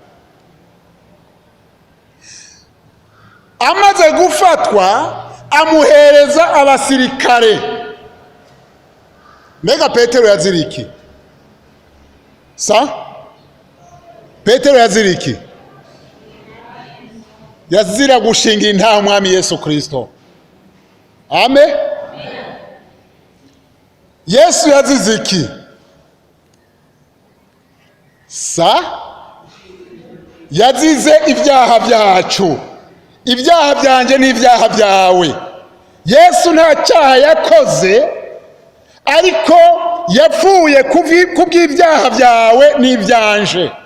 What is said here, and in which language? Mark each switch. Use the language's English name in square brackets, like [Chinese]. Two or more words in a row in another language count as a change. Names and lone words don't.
[Rundi] Amaze gufatwa amuhereza abasirikare. Mbega Petero yaziriki? Petero yaziriki? Yazira gushingira intahe umwami Yesu Kristo. Amen. Yesu yaziziki? Yazize ibyaha byacu. Ibyaha byanje n'ibyaha byawe. Yesu nta cyaha yakoze, ariko yapfuye kubw'ibyaha byawe n'ibyanje.